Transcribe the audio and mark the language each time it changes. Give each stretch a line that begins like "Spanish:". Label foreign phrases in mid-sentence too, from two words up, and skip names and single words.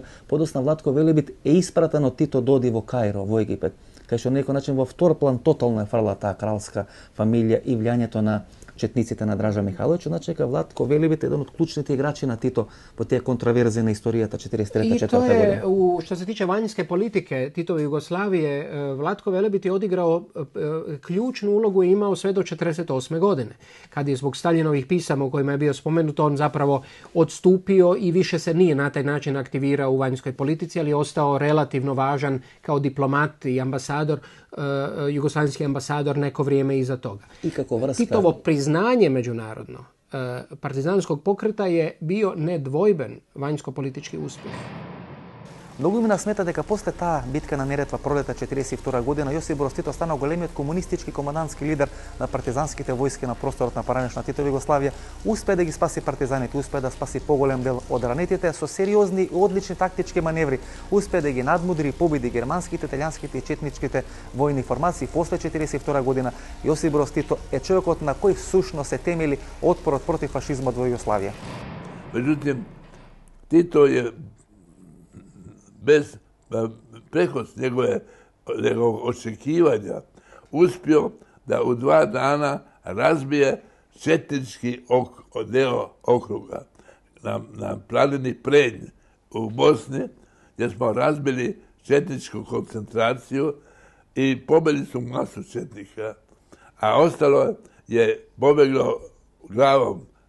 Macedonian: Подоцна Владко Велеби е испратен од Тито доди во Каиро, во Египет, кај што на некој начин во втор план тотално е фрла таа кралска фамилија и влијањето на четниците на Дража Михајловиќ, значи дека Владко Велебит е еден од клучните играчи на Тито по тие контраверзи на историјата 43-4 година.
Croatian: I to je, što se tiče vanjske politike Titove Jugoslavije, Vlatko Velebit je odigrao ključnu ulogu i imao sve do 48. godine. Kad je zbog Staljinovih pisama u kojima je bio spomenut, on zapravo odstupio i više se nije na taj način aktivirao u vanjskoj politici, ali je ostao relativno važan kao diplomat i ambasador, jugoslavenski ambasador neko vrijeme iza toga. I kako vrsta... Titovo priznanje međunarodno partizanskog pokreta je bio nedvojben vanjsko-politički uspjeh.
Macedonian: Многу имена смета дека после таа битка на Неретва пролета 42 година Јосип Брос Тито станал големиот комунистички командантски лидер на партизанските војски на просторот на поранешна Титова Југославија, успе да ги спаси партизаните, успе да спаси поголем дел од ранетите со сериозни и одлични тактички маневри, успе да ги надмудри и победи германските, италијанските и четничките војни формации. После 42 година Јосип Брос Тито е човекот на кој всушност се темели отпорот против фашизмот во Југославија.
Serbian: Međutim, Tito je bez preko njegovog očekivanja uspio da u 2 dana razbije četnički deo okruga na planini Prenj u Bosni, gdje smo razbili četničku koncentraciju i pobili su masu četnika, a ostalo je pobeglo glavom